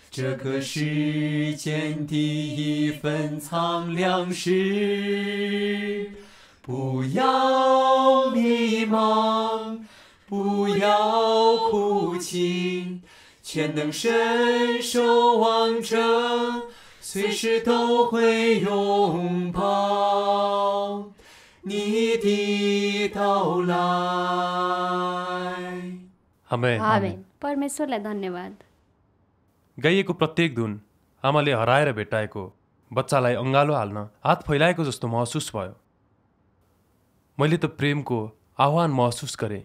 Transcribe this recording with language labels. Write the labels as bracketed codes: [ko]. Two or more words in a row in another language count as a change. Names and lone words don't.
[zh] 一份苍凉时，不要迷茫，不要哭泣，全能伸手望着，随时都会拥抱你的到来。 [ne] आमेन। आमेन। परमेश्वरलाई धन्यवाद। गाइएको प्रत्येक धुन आमाले हराएर भेटाएको बच्चालाई अँगालो हाल्न हात फैलाएको जस्तो महसुस भयो। मैले त प्रेमको आह्वान महसुस गरेँ।